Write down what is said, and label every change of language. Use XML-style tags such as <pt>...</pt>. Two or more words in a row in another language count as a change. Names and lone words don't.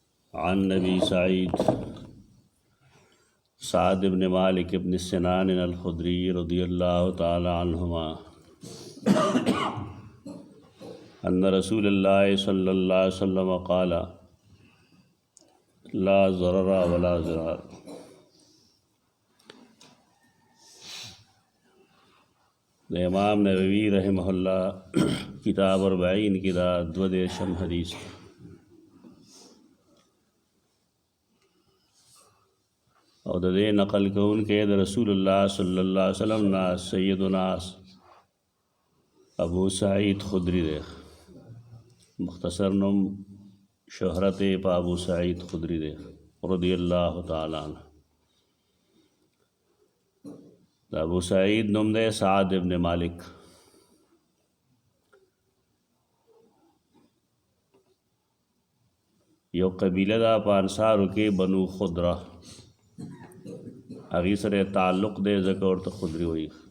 <ar>عن نبی سعد بن مالک بن سنان الخدری رضی اللہ تعالی عنہما ان رسول اللہ صلی اللہ علیہ وسلم قال لا ضرر ولا ضرار.</ar> <ps>د امام نووي رحمه الله کتاب 40 کې دا 22 حدیث او د دې نقل کوونکی د</ps> <ar>رسول الله صلی الله علیه وسلم</ar> <ps>نا سیدنا ابو سعید خدری دی. مختصر نوم شهرت په ابو سعید خدری دی</ps> <ar>رضی الله تعالی عنہ.</ar> <ps>د ابو سعید نوم دی سعد ابن مالک. یو قبیله دا په انصارو کې بنو خدره، هغې سره تعلق دی ځکه ورته خدري وایي.</ps>